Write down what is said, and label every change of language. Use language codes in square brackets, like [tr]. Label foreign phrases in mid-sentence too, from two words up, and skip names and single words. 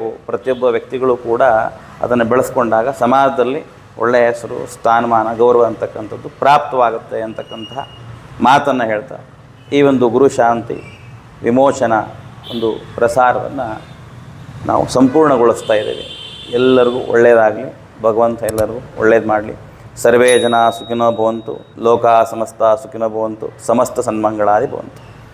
[kn] ಪ್ರತಿಯೊಬ್ಬ ವ್ಯಕ್ತಿಗಳು ಕೂಡ ಅದನ್ನು ಬೆಳೆಸ್ಕೊಂಡಾಗ ಸಮಾಜದಲ್ಲಿ ಒಳ್ಳೆಯ ಹೆಸರು, ಸ್ಥಾನಮಾನ, ಗೌರವ ಅಂತಕ್ಕಂಥದ್ದು ಪ್ರಾಪ್ತವಾಗುತ್ತೆ ಅಂತಕ್ಕಂತಹ ಮಾತನ್ನು ಹೇಳ್ತಾ ಈ ಒಂದು ಗುರು ಶಾಂತಿ ವಿಮೋಚನಾ ಒಂದು ಪ್ರಸಾರವನ್ನು ನಾವು ಸಂಪೂರ್ಣಗೊಳಿಸ್ತಾ ಇದ್ದೇವೆ. ಎಲ್ಲರಿಗೂ ಒಳ್ಳೆಯದಾಗಲಿ, ಭಗವಂತ ಎಲ್ಲರಿಗೂ ಒಳ್ಳೇದು ಮಾಡಲಿ. [sa] ಸರ್ವೇ ಜನ ಸುಖಿನೋ ಭವಂತು, ಲೋಕ ಸಮಸ್ತ ಸುಖಿನೋ ಭವಂತು, ಸಮಸ್ತ ಸನ್ಮಂಗಳಾದಿ ಭವಂತು.